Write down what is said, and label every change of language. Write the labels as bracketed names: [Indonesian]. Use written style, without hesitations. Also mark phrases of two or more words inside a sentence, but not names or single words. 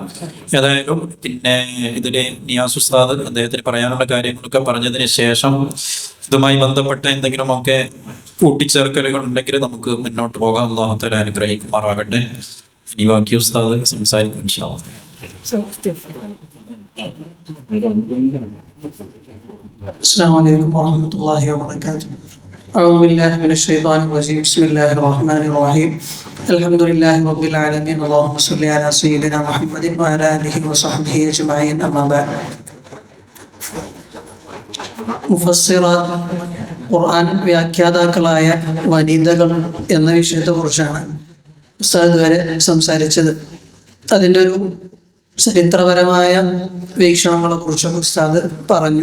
[Malayalam] ഏതായാലും പിന്നെ ഇതിലെ നിയാസ് ഉസ്താദ് അദ്ദേഹത്തിന് പറയാനുള്ള കാര്യങ്ങളൊക്കെ പറഞ്ഞതിന് ശേഷം ഇതുമായി ബന്ധപ്പെട്ട എന്തെങ്കിലുമൊക്കെ കൂട്ടിച്ചേർക്കലുകൾ ഉണ്ടെങ്കിൽ നമുക്ക് മുന്നോട്ട് പോകാം. [Arabic] الله تعالى [Malayalam] അനുഗ്രഹിക്കുമാറാകട്ടെ. ഇനി ബാക്കി ഉസ്താദ് സംസാരിക്കും [Arabic] إن شاء الله. السلام عليكم ورحمة الله وبركاته. أعوذ بالله من الشيطان الرجيم. بسم الله الرحمن الرحيم. الحمد لله رب العالمين. اللهم صل على سيدنا محمد وعلى آله وصحبه أجمعين. أما بعد. [Malayalam] മുഫസ്സിറാത്ത് ഖുർആൻ വ്യാഖ്യാതാക്കളായ വനിതകൾ എന്ന വിഷയത്തെക്കുറിച്ചാണ് ഉസ്താദ് വരെ സംസാരിച്ചത്. അതിൻ്റെ ഒരു ചരിത്രപരമായ വീക്ഷണങ്ങളെ കുറിച്ച് ഉസ്താദ് പറഞ്ഞു.